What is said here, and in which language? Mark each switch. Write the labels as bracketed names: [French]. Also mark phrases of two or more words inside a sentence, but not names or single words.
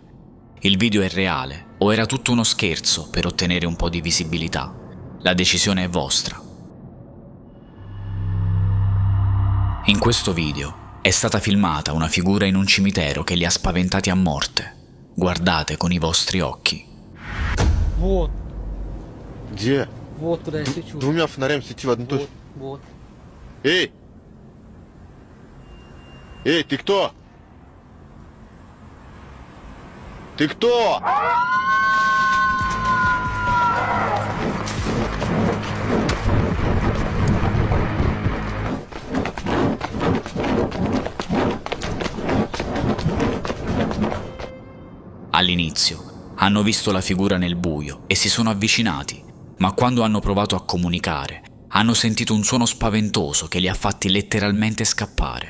[Italian] Il video è reale o era tutto uno scherzo per ottenere un po' di visibilità? La decisione è vostra. In questo video è stata filmata una figura in un cimitero che li ha spaventati a morte. Guardate con i vostri occhi. [Russian] Вот, Где? вот куда я свечу. Двумя фонарями свети в одну точку. Вот. Эй! Эй, ты кто? Ты кто? [Italian] All'inizio hanno visto la figura nel buio e si sono avvicinati, ma quando hanno provato a comunicare hanno sentito un suono spaventoso che li ha fatti letteralmente scappare.